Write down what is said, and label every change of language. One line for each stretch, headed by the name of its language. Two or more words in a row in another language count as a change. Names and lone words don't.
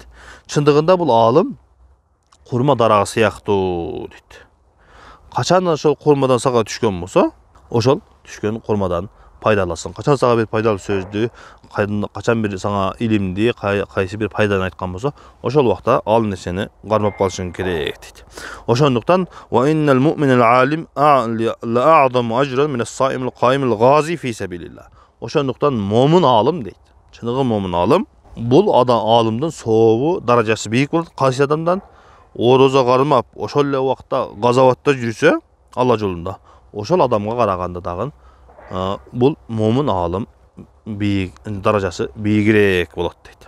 Kyrgyz: Чындыгында бул алым курма дарагы сыяктуу дейт. Качан ошол курмадан сага түшкөн болсо, ошол түшкөн курмадан пайдаласын. Качан сага бир пайдалуу сөздү, качан бир сага илимди, кайсы бир пайданы айткан болсо, ошол убакта ал нерсени кармап калышың керек дейт.
Arabic: Ошондуктан وإن المؤمن العالم لأعظم أجرا من الصائم القائم الغازي في سبيل الله.
Kyrgyz: Ошондуктан момун алым дейт. Чыныгы момун алым, бул алымдын сообу, даражасы бийик болот. Кайсы адамдан орозо кармап, ошол эле убакта газаватта жүрсө, Алла жолунда, ошол адамга караганда дагы бул момун алым бийик, даражасы бийигирээк болот дейт.